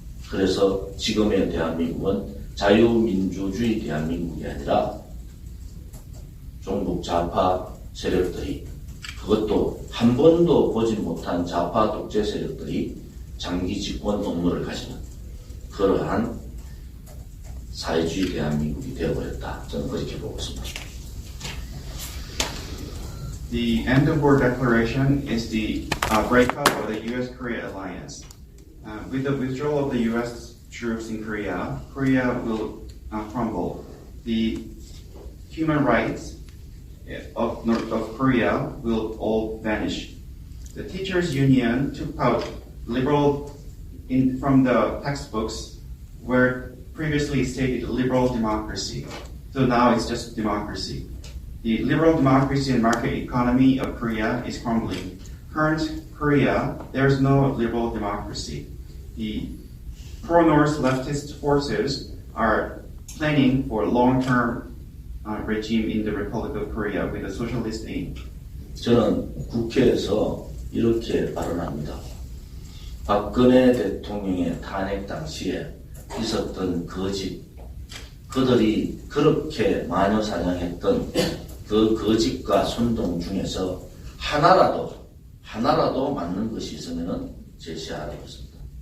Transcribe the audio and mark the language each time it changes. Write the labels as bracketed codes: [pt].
[ko] 그래서 지금의 대한민국은 자유민주주의 대한민국이 아니라 종북 좌파 세력들이, 그것도 한 번도 보지 못한 좌파 독재 세력들이 장기 집권 업무를 가지는 그러한 사회주의 대한민국이 되어버렸다. 저는 그렇게 보고 있습니다. [en] The end of war declaration is the breakup of the U.S.-Korea alliance. With the withdrawal of the U.S. troops in Korea, Korea will crumble. The human rights of Korea will all vanish. The teachers' union took out liberal from the textbooks where previously stated liberal democracy. So now it's just democracy. The liberal democracy and market economy of Korea is crumbling. Current Korea, there's no liberal democracy. The pro-North leftist forces are planning for long-term regime in the Republic of Korea with a socialist aim. [ko] 저는 국회에서 이렇게 발언합니다. 박근혜 대통령의 탄핵 당시에 있었던 거짓, 그들이 그렇게 마녀사냥했던 그 거짓과 선동 중에서 하나라도 맞는 것이 있으면 제시하라고 했습니다.